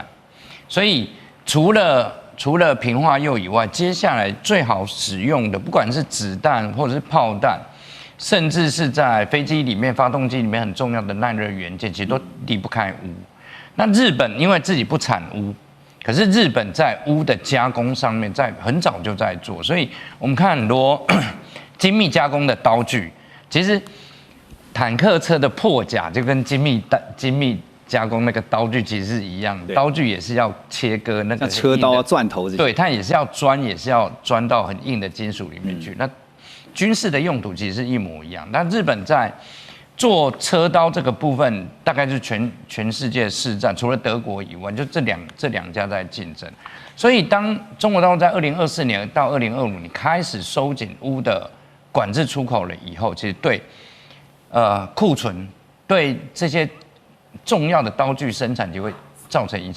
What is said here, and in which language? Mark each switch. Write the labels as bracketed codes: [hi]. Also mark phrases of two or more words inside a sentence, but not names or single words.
[zh] 所以除了貧化鈾以外，接下來最好使用的，不管是子彈或者是炮彈，甚至是在飛機裡面、發動機裡面很重要的耐熱元件，其實都離不開鎢。那日本因為自己不產鎢，可是日本在鎢的加工上面在很早就在做，所以我們看很多精密加工的刀具，其實坦克車的破甲就跟精密加工那個刀具其實是一樣的，刀具也是要切割那個車刀、鑽頭這些，對，它也是要鑽到很硬的金屬裡面去。那軍事的用途其實是一模一樣。那日本在做車刀這個部分，大概是全世界市占，除了德國以外，就這兩家在競爭。所以當中國大陸在2024年到2025年開始收緊鎢的管制出口了以後，其實對庫存對這些重要的刀具生產就會造成影響。